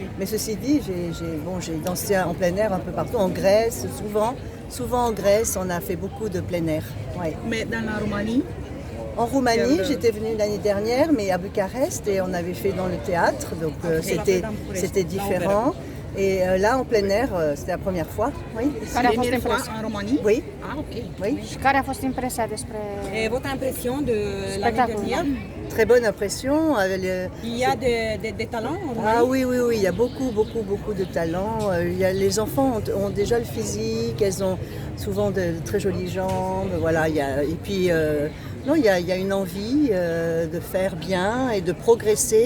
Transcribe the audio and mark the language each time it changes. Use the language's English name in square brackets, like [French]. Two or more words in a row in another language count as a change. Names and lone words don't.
[French] Mais ceci dit, j'ai dansé en plein air un peu partout, en Grèce, souvent en Grèce, on a fait beaucoup de plein air. Ouais. Mais dans la Roumanie? En Roumanie, j'étais venue l'année dernière, mais à Bucarest, et on avait fait dans le théâtre, donc c'était différent. Et là, en plein air, c'était la première fois. Oui. Première fois en Roumanie? Oui. Ah, ok. Oui. [Romanian] Și care a fost impresia despre... [French] Et votre impression de l'année dernière? Très bonne impression. Il y a des talents en Roumanie? Ah oui, il y a beaucoup de talents. Les enfants ont déjà le physique, elles ont souvent de très jolies jambes. Voilà, et puis il y a une envie de faire bien et de progresser.